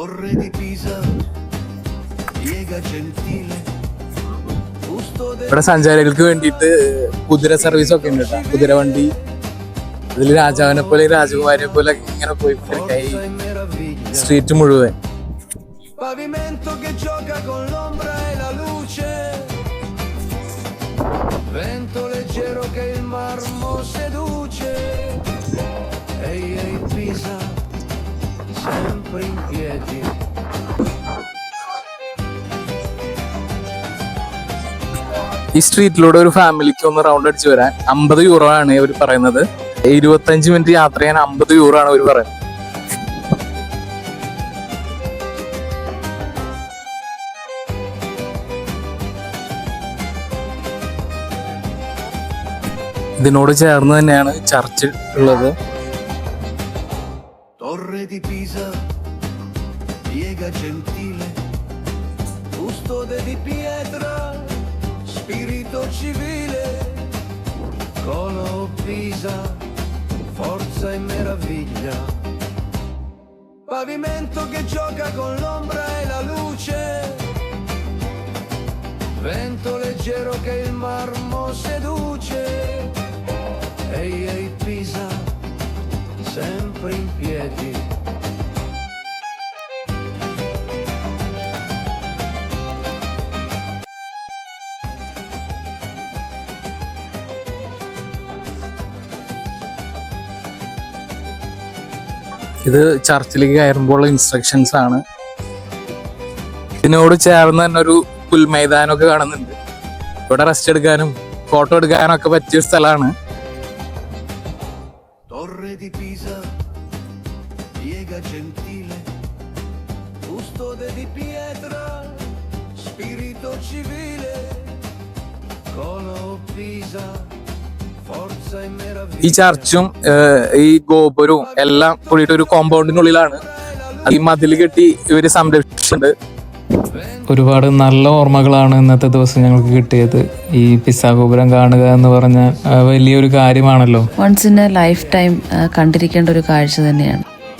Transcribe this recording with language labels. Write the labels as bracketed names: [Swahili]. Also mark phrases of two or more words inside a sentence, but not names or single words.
[Malayalam] ഇവിടെ സഞ്ചാരികൾക്ക് വേണ്ടിയിട്ട് കുതിര സർവീസ് ഒക്കെ ഉണ്ട് കേട്ടോ. കുതിരവണ്ടി, ഇതിൽ രാജാവിനെ പോലെ രാജകുമാരിയെ പോലെ ഇങ്ങനെ പോയി സ്ട്രീറ്റ് മുഴുവൻ. [Italian] Vento leggero che il marmo seduce, ehi ehi Pisa, sempre in piedi. [Malayalam] ഈ സ്ട്രീറ്റിലൂടെ ഒരു ഫാമിലിക്ക് ഒന്ന് റൗണ്ട് അടിച്ച് വരാൻ 50 യൂറോ ആണ് ഇവർ പറയുന്നത്. 25 മിനിറ്റ് യാത്ര ചെയ്യാൻ 50 യൂറോ ആണ് അവർ പറയുന്നത്. ഇതിനോട് ചേർന്ന് തന്നെയാണ് ചർച്ച് ഉള്ളത്. [Italian] Torre di Pisa, piega gentile, custode di pietra, spirito civile, Colo Pisa, forza e meraviglia, pavimento che gioca con l'ombra e la luce, vento leggero che il marmo seduce. Ehi ehi Pisa, sempre in piedi. [Malayalam] ഇത് ചർച്ചിലേക്ക് കയറുമ്പോൾ ഇൻസ്ട്രക്ഷൻസ് ആണ്. ഇതിനോട് ചേർന്ന് തന്നെ ഒരു പുൽമൈതാനമൊക്കെ കാണുന്നുണ്ട്. ഇവിടെ റെസ്റ്റ് എടുക്കാനും ഫോട്ടോ എടുക്കാനും ഒക്കെ പറ്റിയ സ്ഥലമാണ്. [Italian] Torre di Pisa, piega gentile, custode di pietra, spirito civile, Colo Pisa, forza e meraviglia. [Malayalam] ഈ ചർച്ചും ഈ ഗോപുരവും എല്ലാം കൂടിയിട്ട് ഒരു കോമ്പൗണ്ടിനുള്ളിലാണ്. ഈ മതിൽ കെട്ടി ഇവര് സംരക്ഷിച്ചിട്ടുണ്ട്. ഒരുപാട് നല്ല ഓർമ്മകളാണ് ഇന്നത്തെ ദിവസം ഞങ്ങൾക്ക് കിട്ടിയത്. ഈ പിസ്സ ഗോപുരം കാണുക എന്ന് പറഞ്ഞാൽ വലിയൊരു കാര്യമാണല്ലോ. [English] once in a lifetime [Malayalam] കണ്ടിരിക്കേണ്ട ഒരു കാഴ്ച തന്നെയാണ്.